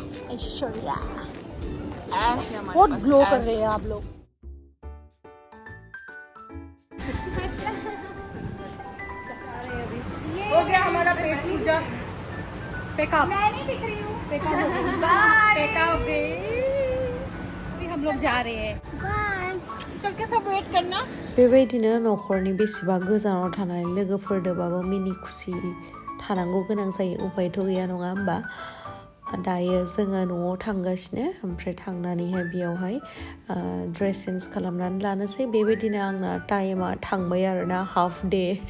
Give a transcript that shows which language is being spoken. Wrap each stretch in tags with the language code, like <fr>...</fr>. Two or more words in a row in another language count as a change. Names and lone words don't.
<hi>बहुत ग्लो कर रहे हैं आप लोग हो गया हमारा पेट पूजा पेकअप मैं नहीं दिख रही हूँ पेकअप अभी हम लोग जा रहे हैं</hi> <brx>बेबायदिनो न'खरनि बेसेबा गोजानाव थानाय लोगोफोरदोबाबो मिनि खुसि थानांगौ गोनां जायो उपायथ' गैया नङा होमबा दायो जोङो न'आव थांगासिनो ओमफ्राय थांनानैहाय बेयावहाय ड्रेस चेन्ज खालामनानै लानोसै बेबायदिनो आंना टाइमा थांबाय आरोना</brx> <en>half day</en>